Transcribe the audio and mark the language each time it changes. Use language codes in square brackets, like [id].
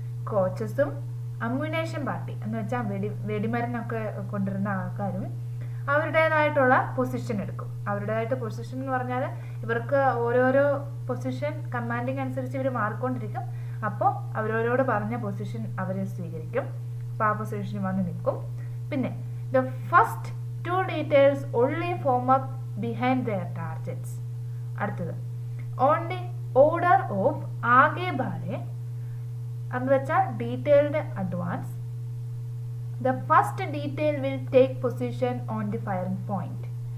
[ml] കോച്ചസും അമ്യൂണേഷൻ party എന്ന് വെച്ചാൽ വെടിമരുന്നൊക്കെ കൊണ്ടുവരുന്ന ആൾക്കാരും അവരുടേതായിട്ടുള്ള പൊസിഷൻ എടുക്കും. അവരുടേതായിട്ട് പൊസിഷൻ എന്ന് പറഞ്ഞാൽ ഇവർക്ക് ഓരോരോ പൊസിഷൻ കമാൻഡിങ് അനുസരിച്ച് ഇവർ മാറിക്കൊണ്ടിരിക്കും. അപ്പോൾ അവരോട് പറഞ്ഞ പൊസിഷൻ അവർ സ്വീകരിക്കും. അപ്പോൾ ആ പൊസിഷനിൽ വന്ന് നിൽക്കും. പിന്നെ [en] The first 2 details only form up behind their targets. [ml] അടുത്തത് [en] on the order of ആകെ ബാരെ [ml] എന്ന് വെച്ചാൽ [en] Detailed advance. The first detail will take position on the firing point.